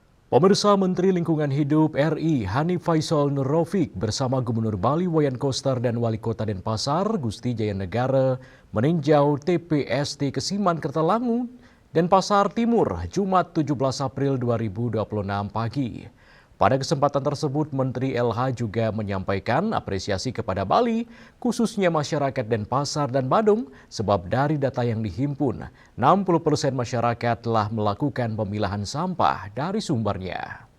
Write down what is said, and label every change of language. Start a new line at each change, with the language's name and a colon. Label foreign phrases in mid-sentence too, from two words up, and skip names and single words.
Indonesian: Pemirsa Menteri Lingkungan Hidup RI Hanif Faisal Nur Rafiq bersama Gubernur Bali Wayan Koster dan Wali Kota Denpasar Gusti Jayanegara meninjau TPST Kesiman Kertalangu, Denpasar Timur, Jumat 17 April 2026 pagi. Pada kesempatan tersebut, Menteri LH juga menyampaikan apresiasi kepada Bali, khususnya masyarakat Denpasar dan Badung, sebab dari data yang dihimpun, 60% masyarakat telah melakukan pemilahan sampah dari sumbernya.